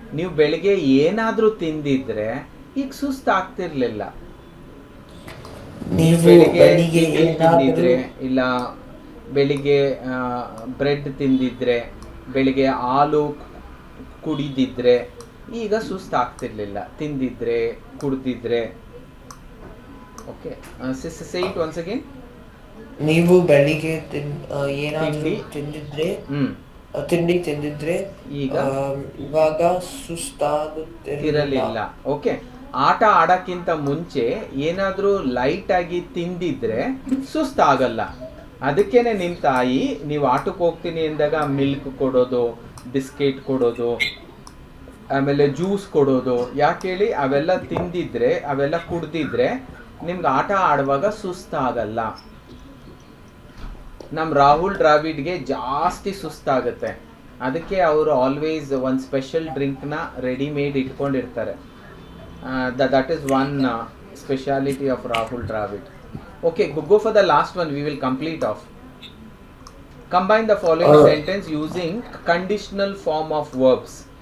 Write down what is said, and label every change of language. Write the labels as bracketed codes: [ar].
[kn] ನೀವು ಬೆಳಿಗ್ಗೆ ಏನಾದ್ರೂ ತಿಂದಿದ್ರೆ ಈಗ ಸುಸ್ತಾಗ್ತಿರ್ಲಿಲ್ಲ. ನೀವು ಬೆಳಿಗ್ಗೆ ತಿಂದಿದ್ರೆ, ಇಲ್ಲ ಬೆಳಿಗ್ಗೆ ಬ್ರೆಡ್ ತಿಂದಿದ್ರೆ, ಬೆಳಿಗ್ಗೆ ಹಾಲು ಕುಡಿದಿದ್ರೆ ಈಗ ಸುಸ್ತಾಗ್ತಿರ್ಲಿಲ್ಲ. ತಿಂದಿದ್ರೆ, ಕುಡಿದಿದ್ರೆ. [en] Okay, say it once again. [kn] ನೀವು ಬೆಳಿಗ್ಗೆ ಏನಾದ್ರೂ ತಿಂದಿದ್ರೆ, ತಿಂಡಿ ತಿಂದಿದ್ರೆ ಈಗ ಇವಾಗ ಸುಸ್ತಾಗುತ್ತಿರಲಿಲ್ಲ. ಓಕೆ, ಆಟ ಆಡಕ್ಕಿಂತ ಮುಂಚೆ ಏನಾದ್ರೂ ಲೈಟ್ ಆಗಿ ತಿಂದಿದ್ರೆ ಸುಸ್ತಾಗಲ್ಲ. ಅದಕ್ಕೇನೆ ನಿಮ್ಮ ತಾಯಿ ನೀವು ಆಟಕ್ಕೆ ಹೋಗ್ತೀನಿ ಅಂದಾಗ ಮಿಲ್ಕ್ ಕೊಡೋದು, ಬಿಸ್ಕೆಟ್ ಕೊಡೋದು, ಆಮೇಲೆ ಜ್ಯೂಸ್ ಕೊಡೋದು. ಯಾಕೆ ಹೇಳಿ? ಅವೆಲ್ಲ ತಿಂದಿದ್ರೆ, ಅವೆಲ್ಲ ಕುಡ್ದಿದ್ರೆ ನಿಮ್ಗೆ ಆಟ ಆಡುವಾಗ ಸುಸ್ತಾಗಲ್ಲ. ನಮ್ಮ ರಾಹುಲ್ ದ್ರಾವಿಡ್ಗೆ ಜಾಸ್ತಿ ಸುಸ್ತಾಗುತ್ತೆ. ಅದಕ್ಕೆ ಅವರು ಆಲ್ವೇಸ್ ಒಂದು ಸ್ಪೆಷಲ್ ಡ್ರಿಂಕ್ನ ರೆಡಿಮೇಡ್ ಇಟ್ಕೊಂಡಿರ್ತಾರೆ. [en] That is one speciality of Rahul Dravid. Okay, go for the last one. We will complete off. Combine the following sentence using conditional form of verbs.